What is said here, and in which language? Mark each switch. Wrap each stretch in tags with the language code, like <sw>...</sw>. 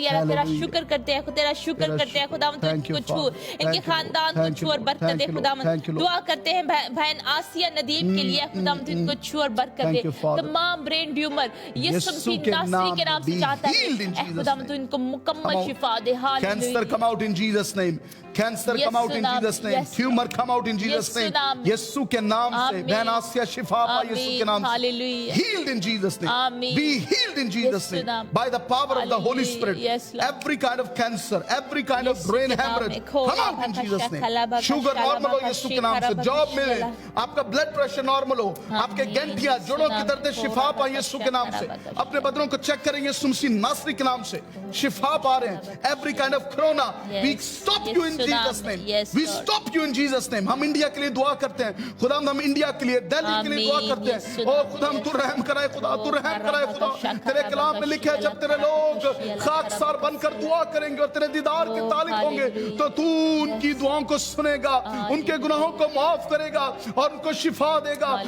<hi>तेरा शुक्र करते हैं, तेरा शुक्र करते हैं खुदावंद छू, इनके खानदान को छू और बरकत दे। खुदावंद दुआ करते हैं बहन आसिया नदीम के लिए। खुदावंद इनको छू और बरकत दे। तमाम ब्रेन ट्यूमर यीशु मसीह नासरी के नाम से चाहता है खुदावंद इनको मुकम्मल शिफा दे।</hi> <en>Cancer come out in Jesus name. Cancer come out in Jesus name. Tumor come out in Jesus name.</en> <hi>यीशु के नाम से बहन आसिया शिफा पा यीशु के नाम से।</hi> <en>Healed in Jesus name. Be healed in Jesus name. By the power of the Holy Spirit. Every kind of cancer, every kind of brain hemorrhage come out in Jesus name.</en> <hi>Sugar normal हो यीशु के नाम से। Job मिले, आपका blood pressure normal हो, आपके गंठिया जोड़ों की दर्द शिफा पा यीशु के नाम से। अपने बदनों को चेक करें यीशु मसीह नासरी के नाम से शिफा पा रहे हैं।</hi> <en>Every kind of corona we stop you in Jesus name. We stop you in Jesus name.</en> <hi>हम इंडिया के लिए दुआ करते हैं। खुदा हम इंडिया के लिए, दिल्ली के लिए दुआ करते हैं। ओ खुदा तू रहम कराए, खुदा तू रहम कराए। खुदा तेरे कलाम में लिखा है जब तेरे लोग खाकसार बनकर दुआ करेंगे और तेरे दीदार के तालिब होंगे तो तू उनकी दुआओं को सुनेगा, उनके गुनाहों को माफ करेगा और उनको शिफा देगा।</hi>